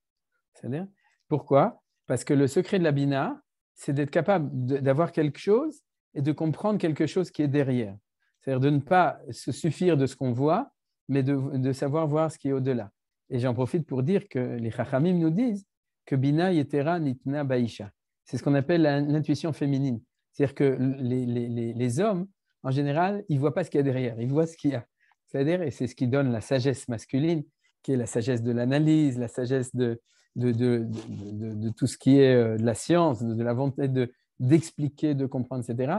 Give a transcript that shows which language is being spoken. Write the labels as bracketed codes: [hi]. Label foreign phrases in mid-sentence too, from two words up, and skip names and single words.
[fr] C'est-à-dire, pourquoi? Parce que le secret de la Bina, c'est d'être capable d'avoir quelque chose et de comprendre quelque chose qui est derrière. C'est-à-dire de ne pas se suffire de ce qu'on voit, mais de savoir voir ce qui est au-delà. Et j'en profite pour dire que les Chachamim nous disent que [he] בינה יתרה ניתנה באשה. [fr] C'est ce qu'on appelle l'intuition féminine. C'est-à-dire que les hommes, en général, ils ne voient pas ce qu'il y a derrière, ils voient ce qu'il y a. C'est-à-dire, et c'est ce qui donne la sagesse masculine, qui est la sagesse de l'analyse, la sagesse de tout ce qui est de la science, de la volonté d'expliquer, de comprendre, etc.